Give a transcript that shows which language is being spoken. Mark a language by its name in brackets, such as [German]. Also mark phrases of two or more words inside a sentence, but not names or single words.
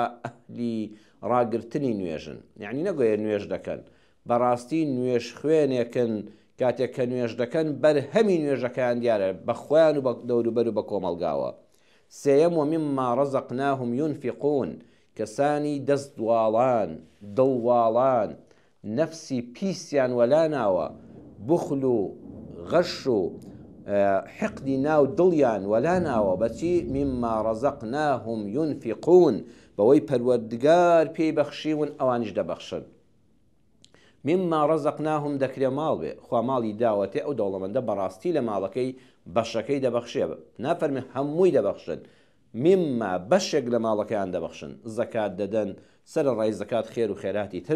[Central Kurdish] ئەهلی ڕاگرتنی نوێژن یعنی نەگوێ نوێژ دەکەن بەڕاستی نوێژ خوێنێکن کاتێک کە نوێژ دەکەن بەرهەمی نوێژەکەیان دیارە بە خۆیان و بە دەوروبەر و بە کۆمەڵگاوە سێیەم [Arabic] ومما ڕەزەقناهم ينفقون [Central Kurdish] کەسانی دەست دواڵان دڵواڵان نەفسی پیسیان وەلا ناوە بخل و غەش و حقدی ناو دڵیان وەلا ناوە بەچی [Arabic] مما ڕەزەقناهم ينفقون [Central Kurdish] بەوەی پەروەردگار پێی بەخشیون ئەوانیش دەبەخشن [Arabic] مما ڕەزەقناهم [Central Kurdish] دەکرێ ماڵ بێ خوا ماڵی داوەتێ ئەو دەوڵەمەندە بەڕاستی لە ماڵەکەی بەشەکەی دەبەخشێ نافەرمی هەمووی دەبەخشن مما بەشێک لە ماڵەکەیان دەبەخشن زەکات دەدەن سەر ڕای زەکات خێر و خێراتی تر